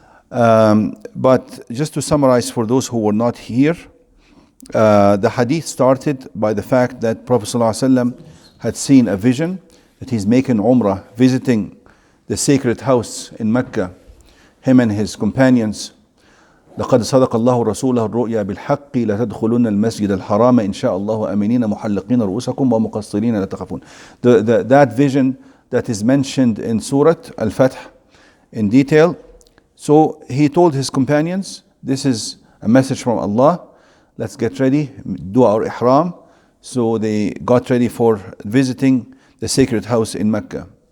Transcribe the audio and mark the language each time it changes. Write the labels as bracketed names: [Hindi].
[English] But just to summarize for those who were not here, the hadith started by the fact that Prophet ﷺ had seen a vision that he's making Umrah, visiting the sacred house in Mecca, him and his companions. [Arabic] لقد صدق الله رسوله الرؤيا بالحق لتدخلن المسجد الحرام إن شاء الله آمنين محلقين رؤوسكم ومقصرين لا تخافون. [English] That vision that is mentioned in Surah Al-Fath in detail. So he told his companions, this is a message from Allah. Let's get ready, do our ihram. So they got ready for visiting the sacred house in Mecca.